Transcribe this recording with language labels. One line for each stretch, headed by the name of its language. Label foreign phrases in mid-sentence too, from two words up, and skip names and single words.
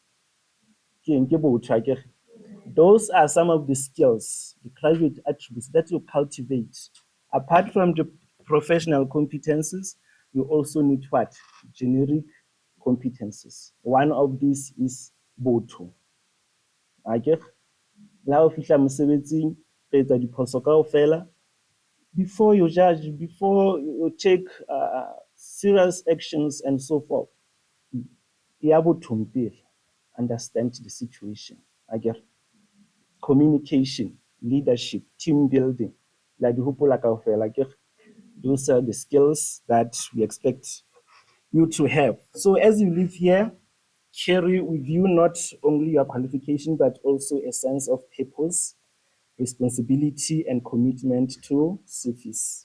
English: Those are some of the skills, the graduate attributes that you cultivate. Apart from the professional competences, you also need what? Generic competencies. One of these is botho. Okay?
Southern Sotho: La o fihla mosebetsing, o etsa diphoso kaofela.
English: Before you judge, before you take serious actions and so forth,
Southern Sotho: ya bothong pele.
English: Understand the situation. Okay? Communication, leadership, team building.
Southern Sotho: La di hopola kaofela,
English: okay? Those are the skills that we expect you to have. So as you live here, carry with you not only your qualification, but also a sense of purpose, responsibility, and commitment to service.